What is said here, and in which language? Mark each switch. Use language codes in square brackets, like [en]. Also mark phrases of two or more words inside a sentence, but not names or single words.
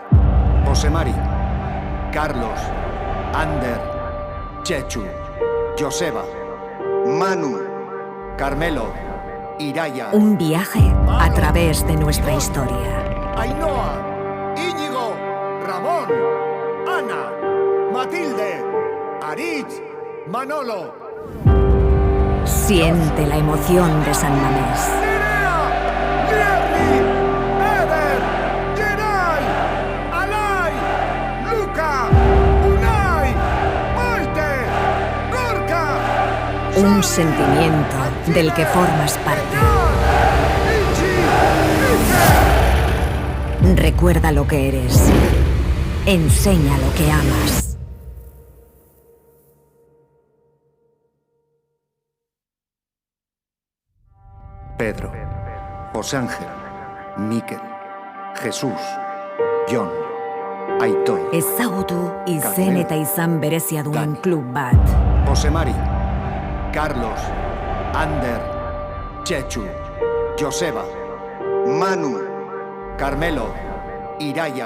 [es] José Mari, Carlos, Ander, Chechu, Joseba, Manu, Carmelo, Iraya. Un viaje a través de nuestra historia. Ainhoa, Íñigo, Ramón, Ana, Matilde, Aritz, Manolo. Siente la emoción de San Mamés. Nerea, Liebli, Eder, Geray, Alay, Luca, Unai, Maite, Gorka. Un sentimiento del que formas parte. Itxi, Recuerda lo que eres. Enseña lo que amas. Pedro, José Ángel, Mikel, Jesús, Jon, Aitor, [eu] Ezagutu izen eta izan berezia duen klub bat. Jose Mari, Carlos, Ander, Chechu, Joseba, Manu, Carmelo, Iraia,